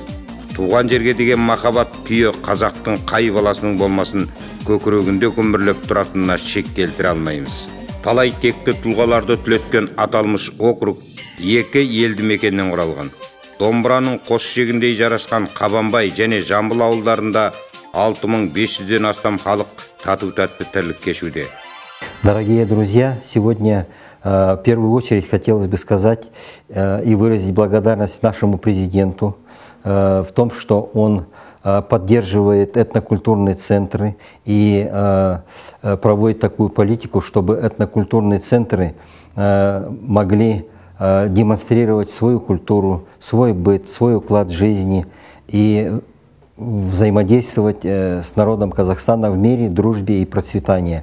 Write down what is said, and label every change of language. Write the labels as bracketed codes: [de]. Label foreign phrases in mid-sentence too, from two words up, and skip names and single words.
[kk] Туған жерге деген махаббат күйі қазақтың қай баласының болмасын көкірегінде көмірлеп тұратынына шек келтіре алмаймыз. Талай текті тұлғаларды түлеткен аталмыш округ екі елді мекеннен құралған. Домбыраның қос шегіндей жарасқан Қабанбай және Жамбыл ауылдарында 6500-ден астам халық тату-тәтті тірлік кешуде. [ru] Дорогие друзья, сегодня в первую очередь хотелось бы сказать и выразить благодарность нашему президенту в том, что он поддерживает этнокультурные центры и проводит такую политику, чтобы этнокультурные центры могли демонстрировать свою культуру, свой быт, свой уклад жизни и взаимодействовать с народом Казахстана в мире, дружбе и процветании.